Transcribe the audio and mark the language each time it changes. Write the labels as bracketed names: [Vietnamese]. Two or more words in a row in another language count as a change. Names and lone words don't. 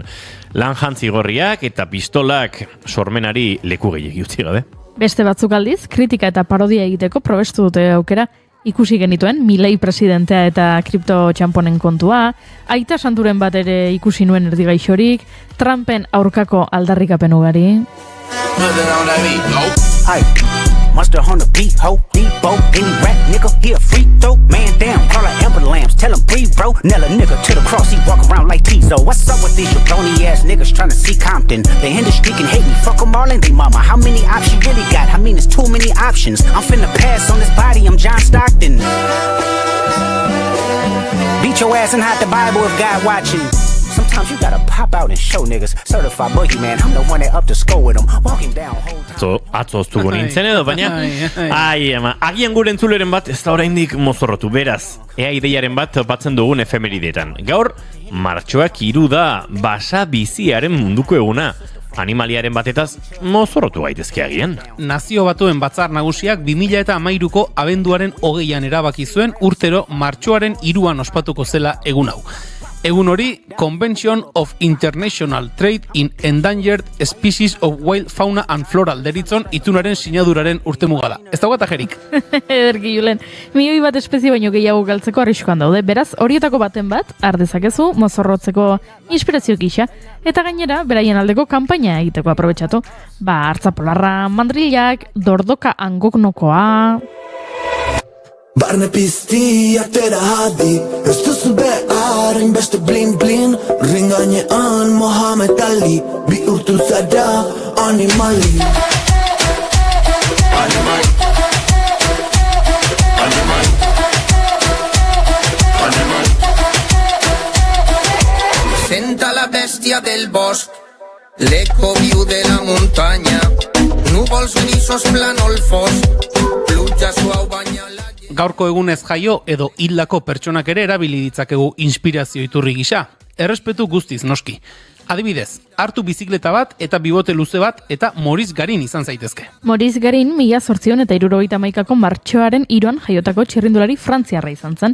[Basque] Lan jantzi gorriak eta pistolak sormenari leku gehiagi utzi gabe. Beste batzuk aldiz, kritika eta parodia egiteko probestu dute aukera. Ikusi genituen Milei presidentea eta kripto txamponen kontua, Aita Santuren bat ere ikusi nuen erdigaixorik, Trumpen aurkako aldarrikapen ugari. [English] Monster on the beat, ho, Debo, any rap nigga, he a free throw. Man down, call her Amber Lamps, tell him breathe, bro. Nella nigga to the cross, he walk around like Tizo. What's up with these jabroni ass niggas trying to see Compton? The industry can hate me, fuck them all and they mama. How many options you really got? I mean, it's too many options. I'm finna pass on this body, I'm John Stockton. Beat your ass and hide the Bible if God watching. Sometimes you gotta pop out and show niggas. Certified boogeyman, I'm the one that up to score with him. Walking down whole time. [Basque] Atzo oztuko nintzen edo, baina agian gure entzuleren bat ez da oraindik mozorrotu, beraz, ea ideiaren bat topatzen dugun efemeridetan. Gaur, martxoak 3 da basa biziaren munduko eguna. Animaliaren batetaz mozorrotu gaitezke agian. Nazio Batuen Batzar Nagusiak 2013ko abenduaren 20an erabaki zuen urtero martxoaren 3an ospatuko zela egun hau. Egun hori, [English] Convention of International Trade in Endangered Species of Wild Fauna and Floral [Basque] deritzon itunaren sinaduraren urtemuga da. Ez dago atajerik. Ederki Julen, milioi bat espezie baino gehiago galtzeko arriskuan daude, beraz horietako baten bat, ardezakezu, mozorrotzeko inspirazio gisa, eta gainera, beraien aldeko kanpaina egiteko aprobetxatu. Hartza polarra, mandrilak, dordoka angoknokoa... Barne pizti atera hadi, ez duzu beharin beste blin-blin. Ringanean Mohamed Ali, bihurtu zara animali. [Catalan] Senta la bestia del bosc, l'eco viu de la muntanya, núvols grisos planolfos, pluja suau banya la... [Basque] Gaurko egunez jaio edo hildako pertsonak ere erabili ditzakegu inspirazio iturri gisa. Errespetu guztiz noski. Adibidez, hartu bizikleta bat eta bibote luze bat eta Maurice Garin izan zaitezke. Maurice Garin 1871ko martxoaren 3an jaiotako txirrindulari frantziarra izan zen.